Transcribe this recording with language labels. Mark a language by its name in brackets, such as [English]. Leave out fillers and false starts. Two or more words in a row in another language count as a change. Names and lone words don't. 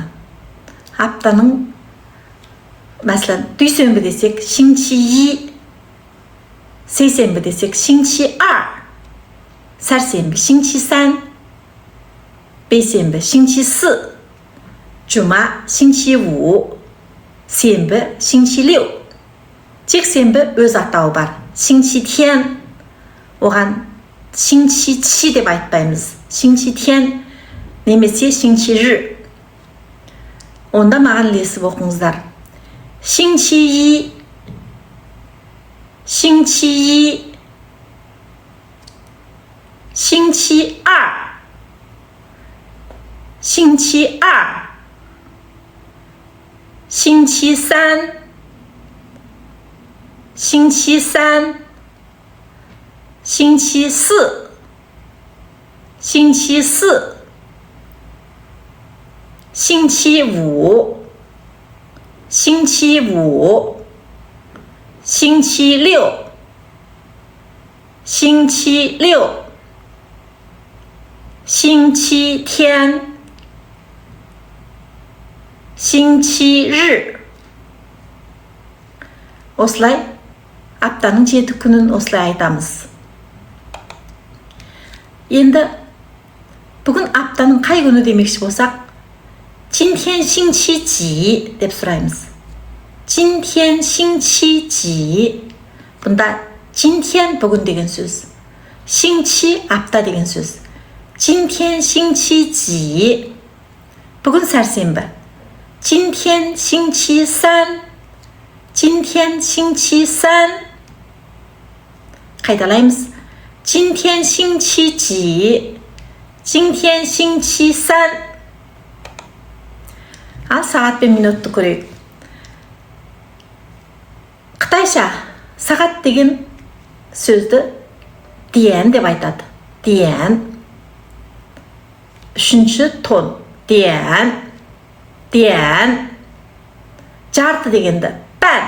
[Kazakh] Аптаның, мәселен, дүйсенбі десек шинчи, сейсенбі десек [Chinese] 星期二, [Kazakh] сәрсенбі [Chinese] 星期三, [Kazakh] бейсенбі [Chinese] 星期四, [Kazakh] жұма [Chinese] 星期五, [Kazakh] сенбі [Chinese] 星期六, [Kazakh] жексенбі өз атауы бар, [Chinese] 星期天, [Kazakh] оған [Chinese] 星期几 [Kazakh] деп айтпаймыз, [Chinese] 星期天 [Kazakh] немесе [Chinese] 星期日. [Kazakh] Онда маған ілесіп оқыңыздар. [Chinese] 星期一，星期一，星期二，星期二，星期三, 星期三，星期四，星期四, 星期五，星期五，星期六，星期六，星期天，星期日。 [Kazakh] Осылай аптаның 7 күнін осылай айтамыз. Енді бүгін аптаның қай күні демекші болсақ, [Chinese] 今天星期几 [Kazakh] деп сұраймыз. [Chinese] 今天星期几. [Kazakh] Бұнда 今天 бүгін деген сөз. 星期 апта деген сөз. [Chinese] 今天星期几. [Kazakh] Бүгін сәрсенбі. [Chinese] 今天星期三. 今天星期三. [Kazakh] Қайталаймыз. [Chinese] 今天星期几. 今天星期三. [Kazakh] Ал сағат пен минутты көрейік. Қытайша сағат деген сөзді диен деп айтады. Диен. Үшінші тон. Диен. Диен. Жарты дегенді пән.